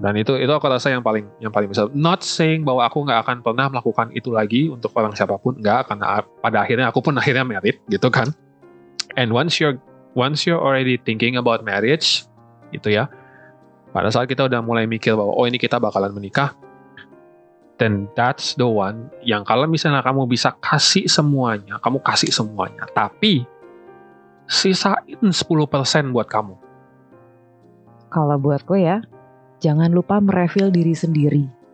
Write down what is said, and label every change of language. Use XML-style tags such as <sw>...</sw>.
<id>Dan itu aku rasa yang paling besar.</id> <en>Not saying</en> <id>bahwa aku nggak akan pernah melakukan itu lagi untuk orang siapapun, nggak, karena pada akhirnya aku pun married gitu kan.</id> <en>And once you're already thinking about marriage, itu ya,</en> <id>Pada saat kita udah mulai mikir bahwa oh ini kita bakalan menikah,</id> <en>then that's the one</en> <id>yang kalau misalnya kamu bisa kasih semuanya, kamu kasih semuanya, tapi sisain 10% buat kamu. Kalau buatku ya, jangan lupa merefill diri sendiri.</id>